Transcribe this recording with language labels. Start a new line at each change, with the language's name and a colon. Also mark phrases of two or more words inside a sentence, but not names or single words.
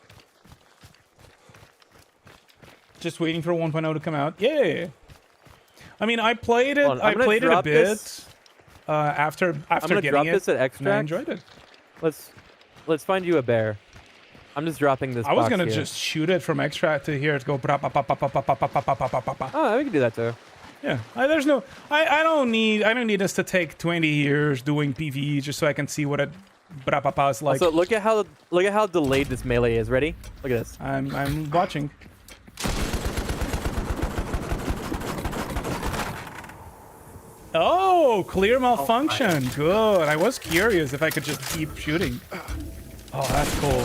English: Just waiting for 1.0 to come out. Yay! I mean, I played it. Hold on, I'm I gonna played it a drop bit this. after I'm gonna getting drop it, this at and I extract. enjoyed it. Let's find you a bear. I'm just dropping this. I was box gonna here. just shoot it from extract to here to go. Bra, ba, ba, ba, ba, ba, ba, ba, ba, ba, ba, ba, ba. Oh, we can do that too. Yeah, there's no. I don't need us to take 20 years doing PvE just so I can see what a bra, ba, ba is like. So look at how delayed this melee is. Ready? Look at this. I'm watching. Oh, clear malfunction. Good. I was curious if I could just keep shooting. Oh, that's cool.